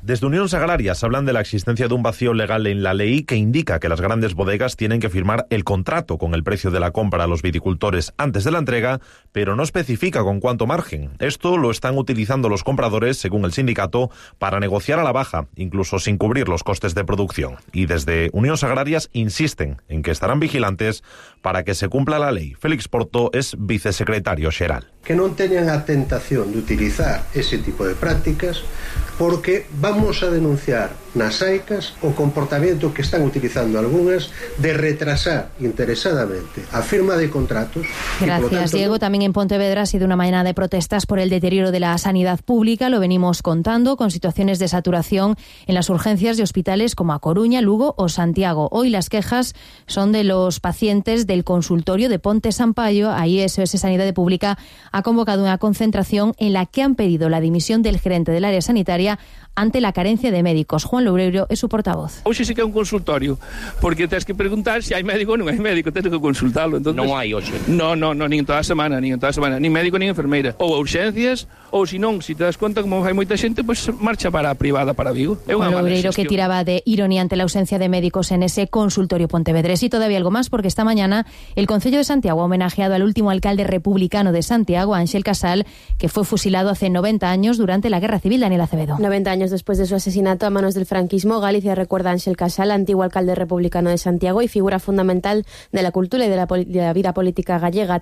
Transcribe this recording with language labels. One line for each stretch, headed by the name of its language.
Spanish: Desde Unións Agrarias hablan de la existencia de un vacío legal en la ley que indica que las grandes bodegas tienen que firmar el contrato con el precio de la compra a los viticultores antes de la entrega, pero no especifica con cuánto margen. Esto lo están utilizando los compradores, según el sindicato, para negociar a la baja, incluso sin cubrir los costes de producción. Y desde Unións Agrarias insisten en que estarán vigilantes para que se cumpla la ley. Félix Porto es vicesecretario xeral.
Galician: Que non teñan a tentación de utilizar ese tipo de prácticas, porque vamos a denunciar nas AICAS o
Spanish: comportamiento que están utilizando algunas
Galician: de retrasar interesadamente a firma de contratos.
Spanish: Gracias, tanto, Diego. También en Pontevedra ha sido una mañana de protestas por el deterioro de la sanidad pública, lo venimos contando, con situaciones de saturación en las urgencias de hospitales como A Coruña, Lugo o Santiago. Hoy las quejas son de los pacientes del consultorio de Ponte Sampaio. Ahí SOS Sanidad Pública ha convocado una concentración en la que han pedido la dimisión del gerente del área sanitaria ante la carencia de médicos. Juan Loureiro es su portavoz.
Galician: Hoxe sí que é un consultorio, porque tens que preguntar se hai médico ou non hai médico, tens que consultarlo. Entonces, non hai hoxe. No, nin toda a semana, nin médico, nin enfermeira. Ou urxencias, ou se non, se te das conta, como hai moita xente, pois pues, marcha para a privada, para Vigo.
Spanish: Juan Loureiro, que tiraba de ironía ante la ausencia de médicos en ese consultorio pontevedrés. Y todavía algo más, porque esta mañana el Concello de Santiago ha homenajeado al último alcalde republicano de Santiago, Ángel Casal, que fue fusilado hace 90 años durante la Guerra Civil. Daniel Acevedo. 90 años después de su asesinato a manos del franquismo, Galicia recuerda a Ángel Casal, antiguo alcalde republicano de Santiago y figura fundamental de la cultura y de la vida política gallega.